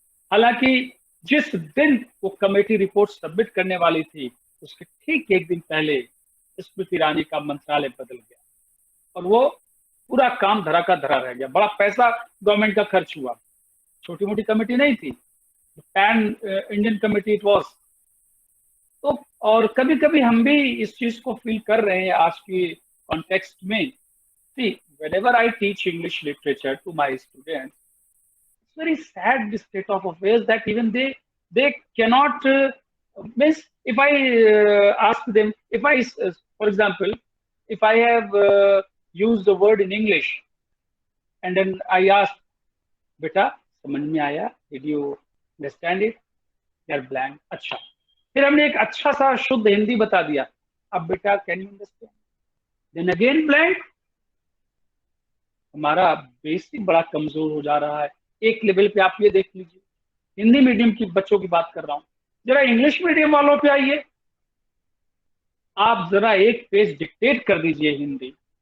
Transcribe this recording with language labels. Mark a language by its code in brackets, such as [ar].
[hi] हालांकि जिस दिन वो कमेटी रिपोर्ट सबमिट करने वाली थी, उसके ठीक एक दिन पहले स्मृति ईरानी का मंत्रालय बदल गया, और वो पूरा काम धरा का धरा रह गया। बड़ा पैसा गवर्नमेंट का खर्च हुआ, छोटी मोटी कमेटी नहीं थी, pan Indian committee [en] It was. [hi] तो और कभी कभी हम भी इस चीज को फील कर रहे हैं आज की कॉन्टेक्स्ट में। [en] See, whenever I teach English literature to my students, it's very sad the state of affairs that even they cannot means if I ask them, if I for example, if I have used the word in English and then I ask, [hi] beta समझ में आया? [en] Did you understand it? They are blank. [hi] अच्छा, फिर हमने एक अच्छा सा शुद्ध हिंदी बता दिया, अब बेटा [en] Can you understand? Then again blank. [hi] हमारा बेसिक बड़ा कमजोर हो जा रहा है। एक लेवल पे आप ये देख लीजिए, हिंदी मीडियम की बच्चों की बात कर रहा हूं, जरा इंग्लिश मीडियम वालों पे आइए, आप जरा एक पेज डिक्टेट कर दीजिए हिंदी,